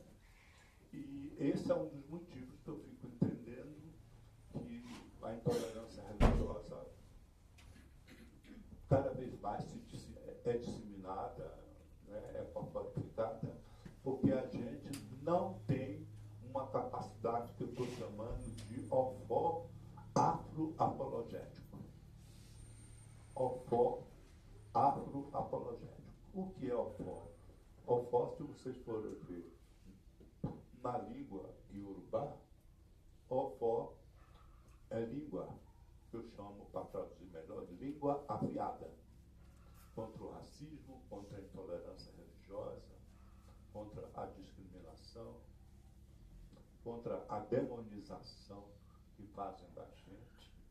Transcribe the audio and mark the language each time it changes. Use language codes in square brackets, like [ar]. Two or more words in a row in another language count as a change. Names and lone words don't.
[pt] E esse é um dos motivos que eu fico entendendo que a intolerância religiosa cada vez mais mas é disseminada, né, é fortificada, porque a gente não tem uma capacidade que eu estou chamando de ofó afroapologético. Ofó afroapologético. O que é ofó? Ofó, se vocês forem ver na língua iorubá, ofó é língua, que eu chamo, para traduzir melhor, de língua afiada, contra o racismo, contra a intolerância religiosa, contra a discriminação, contra a demonização que fazem da gente.